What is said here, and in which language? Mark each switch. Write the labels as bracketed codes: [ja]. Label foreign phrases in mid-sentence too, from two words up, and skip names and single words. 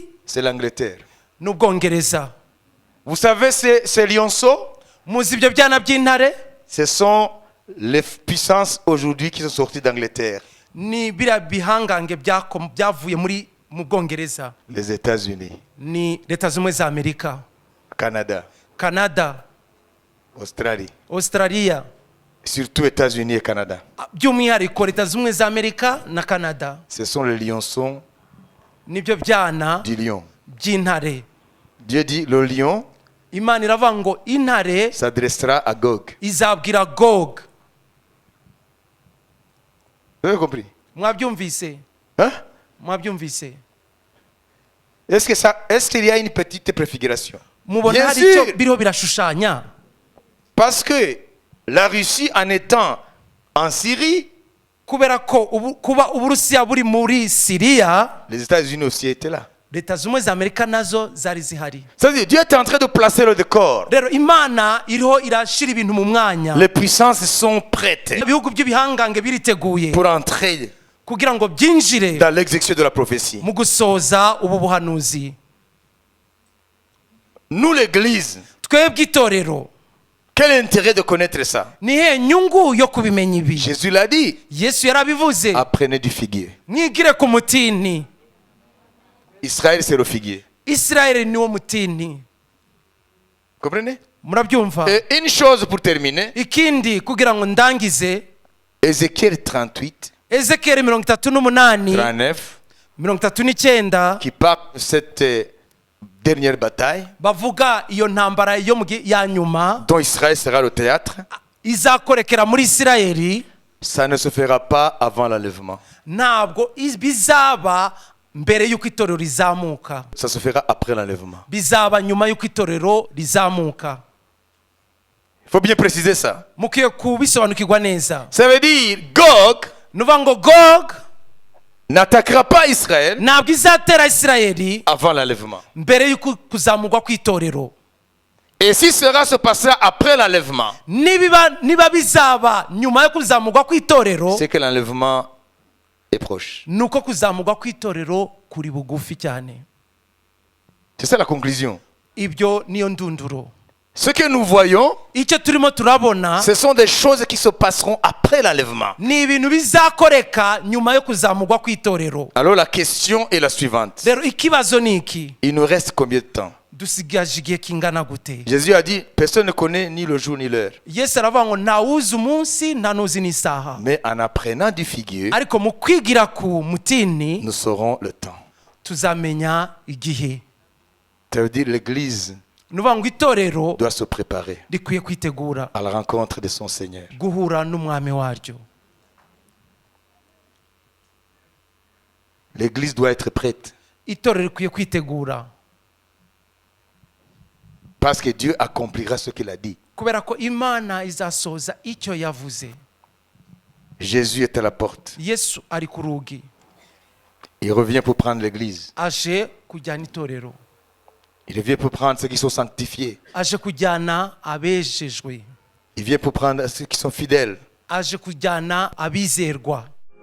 [fr] C'est l'Angleterre. [rw] N'Ubwongereza. [fr] Vous savez ces lionceaux? [rw] Muzi ibyo byana by'intare? [fr] Ce sont les puissances aujourd'hui qui sont sorties d'Angleterre. [rw] Ni biriya bihangange byavuye mu Bwongereza. [fr] Les États-Unis, [rw] Ni Leta Zunze Ubumwe za Amerika, [fr] Canada, [rw] Canada, [fr] Australie. [rw] Australia, [fr] Surtout États-Unis et Canada. [rw] by'umwihariko Leta Zunze Ubumwe za Amerika na Canada. [fr] Ce sont les lionceaux [rw] Nibyo byana [fr] du lion. [rw] by'intare. [fr] Dieu dit, le lion [rw] Imana iravuga ngo intare [fr] s'adressera à Gog. [rw] izabwira Gog. [fr] Vous avez compris? [rw] Mwabyumvise? [fr] Hein? [rw] Mwabyumvise? [fr] Est-ce qu'il y a une petite préfiguration? [rw] Mubona [fr] Bien [rw] hari [fr] sûr. [rw] icyo biriho birashushanya? [fr] Parce que la Russie, en étant en Syrie, [rw] Kubera ko kuba Uburusiya buri muri Siriya, [fr] les États-Unis aussi étaient là. [rw] Leta Zunze Ubumwe za Amerika nazo zari zihari. [fr] C'est-à-dire, Dieu est en train de placer le décor. [rw] Rero Imana iriho irashira ibintu mu mwanya. [fr] Les puissances sont prêtes [rw] Ibihugu by'ibihangange biriteguye [fr] pour entrer [rw] kugira ngo byinjire [fr] dans l'exécution de la prophétie. [rw] mu gusoza ubu buhanuzi. [fr] Nous, l'Église, [rw] Twebwe itorero, [fr] quel intérêt de connaître ça? [rw] ni he nyungu yo kubimenya ibi? [fr] Jésus l'a dit, [rw] Yesu yarabivuze, [fr] apprenez du figuier. [rw] mwigire ku mutini. [fr] Israël, c'est le figuier. [rw] Isirayeli niwo mutini. [fr] Comprenez? [rw] Murabyumva? [fr] Et une chose pour terminer, [rw] Ikindi kugira ngo ndangize, [fr] Ézéchiel 38, [rw] Ezekiel 38, [fr] 39, [rw] 39 [fr] qui parle de cette dernière bataille [rw] bavuga iyo ntambara yo ya nyuma [fr] dont Israël sera le théâtre, [rw] izakorekera muri Isirayeli. [fr] ça ne se fera pas avant l'enlèvement. [rw] Ntabwo bizaba mbere y'uko itorero rizamuka, [fr] Ça se fera après l'enlèvement. [rw] bizaba nyuma y'uko itorero rizamuka. [fr] Il faut bien préciser ça. [rw] Mukwiye kubisobanukirwa neza. [fr] Ça veut dire Gog [rw] Nuvuga ngo Gog [fr] n'attaquera pas Israël [rw] ntabwo izatera Isirayeli [fr] avant l'enlèvement. [rw] mbere y'uko kuzamurwa kw'itorero. [fr] Et si cela se passera après l'enlèvement, [rw] Niba bizaba nyuma yo kuzamurwa kw'itorero, [fr] c'est que l'enlèvement est proche. [rw] nuko kuzamurwa kw'itorero kuri bugufi cyane. [fr] C'est ça la conclusion. [rw] Ibyo niyo ndunduro. [fr] Ce que nous voyons, [rw] icyo turimo turabona [fr] ce sont des choses qui se passeront après l'enlèvement. [rw] ni ibintu bizakoreka nyuma yo kuzamurwa kw'itorero. [fr] Alors la question est la suivante. [rw] Rero ikibazo ni iki, [fr] Il nous reste combien de temps? [rw] dusigaje igihe kingana gute? [fr] Jésus a dit, personne ne connaît ni le jour ni l'heure. [rw] Yesu aravuga ngo ntawuzi umunsi nta n'uzi n'isaha, [fr] Mais en apprenant du figuier, [rw] ariko mu kwigira ku mutini [fr] nous saurons le temps. [rw] tuzamenya igihe. [fr] Ça veut dire l'église [rw] ni ukuvuga ngo itorero [fr] doit se préparer [rw] rikwiye kwitegura [fr] à la rencontre de son Seigneur. [rw] guhura n'umwami waryo. [fr] L'église doit être prête [rw] Itorero rikwiye kwitegura [fr] parce que Dieu accomplira ce qu'il a dit. [rw] kubera ko Imana izasohoza icyo yavuze. [fr] Jésus est à la porte. [rw] Yesu ari ku rugi, [fr] Il revient pour prendre l'église. [rw] aje kujyana itorero, [fr] Il revient pour prendre ceux qui sont sanctifiés. [rw] aje kujyana abejejwe, [fr] Il vient pour prendre ceux qui sont fidèles. [rw] aje kujyana abizerwa.